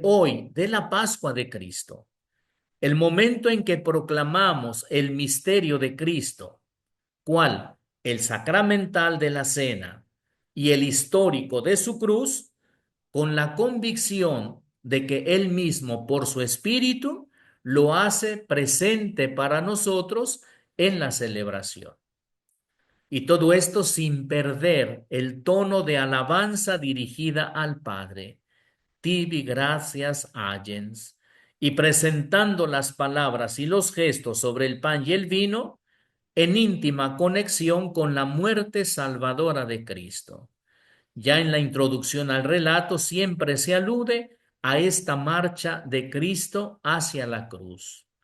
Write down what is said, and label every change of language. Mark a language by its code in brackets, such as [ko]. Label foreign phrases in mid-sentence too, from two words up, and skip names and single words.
[es] hoy de la Pascua de Cristo, el momento en que proclamamos el misterio de Cristo, cual el sacramental de la cena y el histórico de su cruz, con la convicción de que Él mismo, por su Espíritu, lo hace presente para nosotros en la celebración. Y todo esto sin perder el tono de alabanza dirigida al Padre. [la] Tibi gratias agens. [es] Y presentando las palabras y los gestos sobre el pan y el vino en íntima conexión con la muerte salvadora de Cristo. Ya en la introducción al relato siempre se alude a esta marcha de Cristo hacia la cruz.